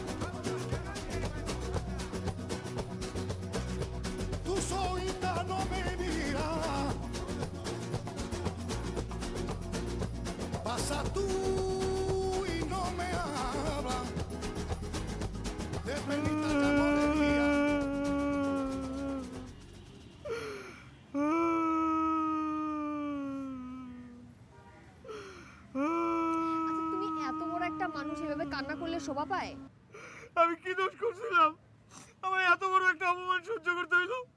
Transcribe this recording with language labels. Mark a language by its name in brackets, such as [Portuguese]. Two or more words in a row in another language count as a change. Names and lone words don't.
[Spanish] Tu solita no me mira. Pasa tú y no me habla. De penita ya moriría. [Bangla] আচ্ছা তুমি এত বড় একটা মানুষ এভাবে কান্না করলে শোভা পায়? আমি কি দোষ করছিলাম? আমার এত বড় একটা অপমান সহ্য করতে হইলো?